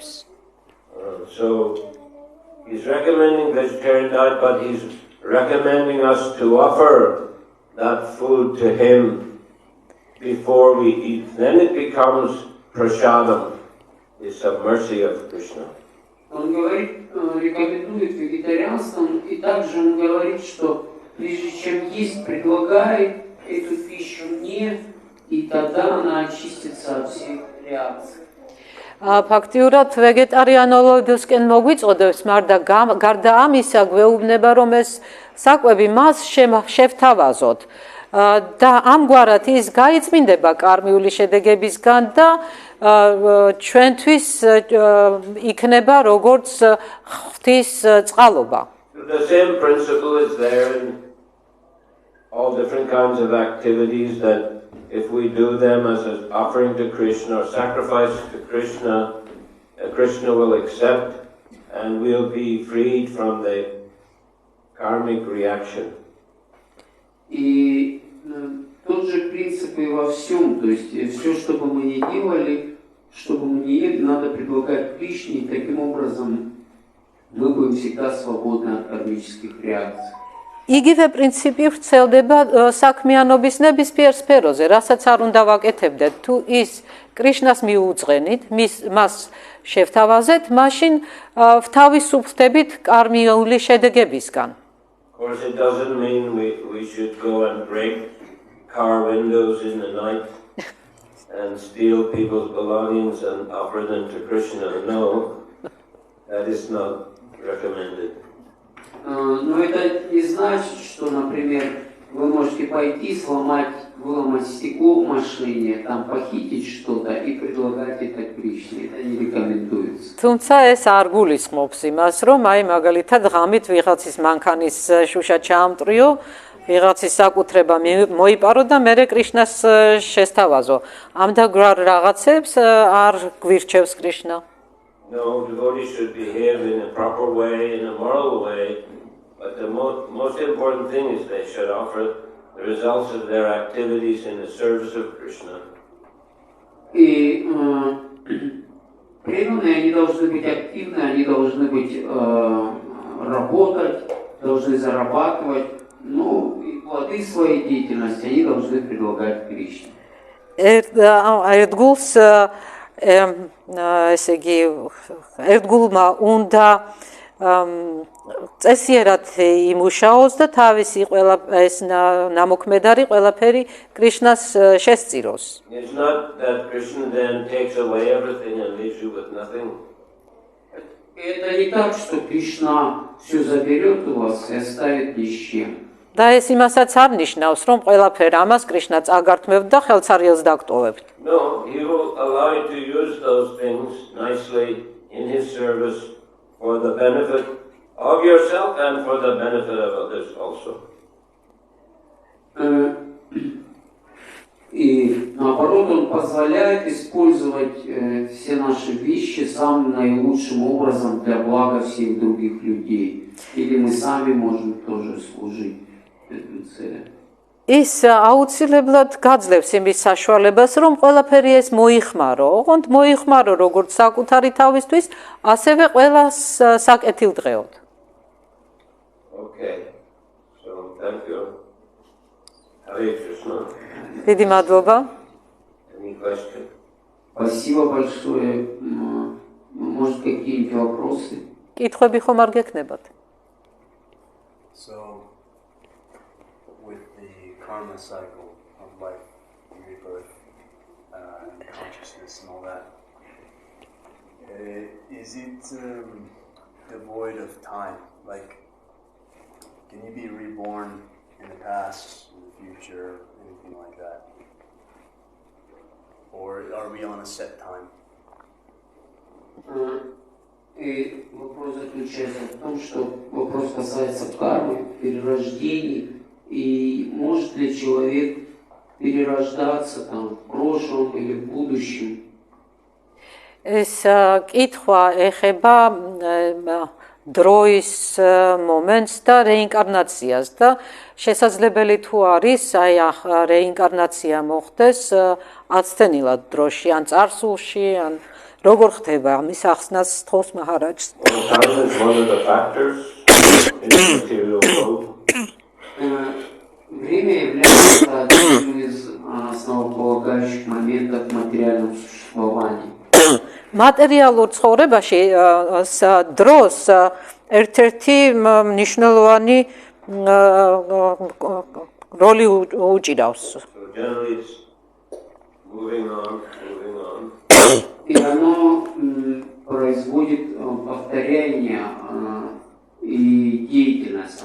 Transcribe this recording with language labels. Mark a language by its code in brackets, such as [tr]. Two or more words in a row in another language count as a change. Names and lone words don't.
[en] So he's recommending vegetarian diet, but he's recommending us to offer that food to him before we eat. Then it becomes prasadam. It's a mercy of Krishna. [ru] Он говорит, рекомендует вегетарианство, и также он говорит, что прежде чем есть, предлагает эту пищу мне, и тогда она очистится от всех реакций. [ka] ფაქტიურად ვეგეტარიანოლოგიისკენ მოგვიწოდებს, მაგრამ გარდა ამისა გვეუბნება, რომ ეს საკვები მას შევთავაზოთ. და ამგვარად ის გაიწმინდება კარმიული შედეგებისგან და ჩვენთვის იქნება როგორც ღვთის წყალობა. [en] The same principle is there in all different kinds of activities, that if we do them as an offering to Krishna or sacrifice to Krishna, Krishna will accept and we'll be freed from the karmic reaction. [ru] И тот же принцип и во всем, то есть все, что бы мы ни делали, что бы мы ни ели, надо предлагать Кришне, и таким образом мы будем всегда свободны от кармических реакций. [ka] იგივე პრინციპი ვრცელდება საქმიანობის ნებისმიერ სფეროზე, რასაც არ უნდა ვაკეთებდეთ. თუ ის კრიშნას მიუძღენით, მას შევთავაზეთ, მაშინ ვთავისუფლდებით კარმიული შედეგებისგან. [en] Of course, it doesn't mean we should go and break car windows in the night and steal people's belongings and offer them to Krishna. No, that is not recommended. [ru] Но это не значит, что, например, вы можете пойти выломать стекло в машине, там похитить что-то и предлагать это Кришне. Это не рекомендуется. [ka] თუმცა ეს არ გულისხმობს იმას, რომ აი მაგალითად ღამით ვიღაცის მანქანის შუშა ჩაამტრიო, ვიღაცის საკუთრება მოიპარო და მერე კრიშნას შესთავაზო. ამდაგრად რაღაცებს არ გვირჩევს კრიშნა. [en] No, devotees should behave in a proper way, in a moral way, but the most important thing is they should offer the results of their activities in the service of Krishna. [ru] И преданные, они должны быть активны, они должны быть работать, должны зарабатывать, ну и плоды своей деятельности они должны предлагать Кришне. [ka] Ერთგულს ესე იგი ერთგულმა უნდა წესიერად იმუშაოს და თავისი ყველა ეს ნამოქმედარი ყველაფერი კრიშნას შესწიროს. [en] It's not that Krishna then takes away everything and leaves you with nothing. [ru] Это не так, что Кришна все заберет у вас и оставит ни с чем. [ka] და ეს იმასაც არ ნიშნავს, რომ ყველაფერი ამას კრიშნა წაგართმევთ და ხელცარიელს დაგტოვებთ. [en] No, he will allow you to use those things nicely in his service for the benefit of yourself and for the benefit of others also. [ru] И наоборот, он позволяет использовать все наши вещи самым наилучшим образом для блага всех других людей. Или мы сами можем тоже служить этой цели. [ka] ის აუცილებლად გაძლევს იმის საშუალებას, რომ ყველაფერი ეს მოიხმარო. ოღონდ მოიხმარო როგორც საკუთარი თავისთვის, ასევე ყველას საკეთილდღეოდ. [en] Okay. So, thank you. Hare Krishna. [ka] დიდი მადლობა. [en] Any question? [ru] Спасибо большое. Может, какие-нибудь вопросы? [ka] კითხვები ხომ არ გექნებათ? [en] So, with the karma cycle of life, rebirth, and consciousness and all that, is it devoid of time? Like, can you be reborn in the past, in the future, anything like that? Or are we on a set time? [ru] И вопрос заключается в том, что вопрос касается кармы, перерождений, и может ли человек перерождаться там в прошлом или в будущем? [ka] ეს კითხვა ეხება დროის მომენტს და რეინკარნაციას და შესაძლებელი თუ არის აი რეინკარნაცია მოხდეს აცდენილად დროში ან წარსულში ან როგორ ხდება ამის ახსნას თხოვს მაჰარაჯს. [en] Time is one of the factors in the material world. [ru] Время является одним из основополагающих моментов в материальном существовании. [ka] Materialურ ცხოვრებაში დროს ერთ-ერთი მნიშვნელოვანი როლი უჭირავს. [en] So generally it's moving on. [ru] И оно производит повторение и деятельность.